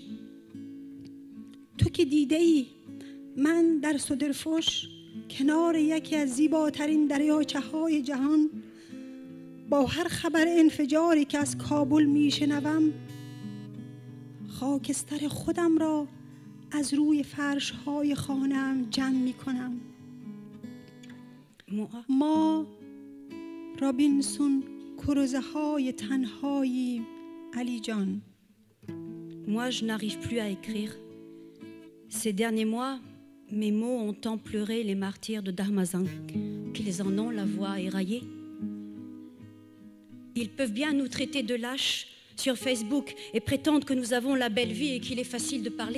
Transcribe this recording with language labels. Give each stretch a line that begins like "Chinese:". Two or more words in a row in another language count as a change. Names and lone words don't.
Persian: تو که دیده ای من در صدرفش کنار یکی از زیباترین دریاچه های جهان با هر خبر انفجاری که از کابل میشنوم خاکستر خودم را از روی فرش های خانه‌ام جمع میکنم. ما رابینسون کروزه های تنهاییم علی جان.
French: Moi, je n'arrive plus à écrire. Ces derniers mois, mes mots ont tant pleuré les martyrs de Dharmazang qu'ils en ont la voix éraillée. Ils peuvent bien nous traiter de lâches sur Facebook et prétendre que nous avons la belle vie et qu'il est facile de parler.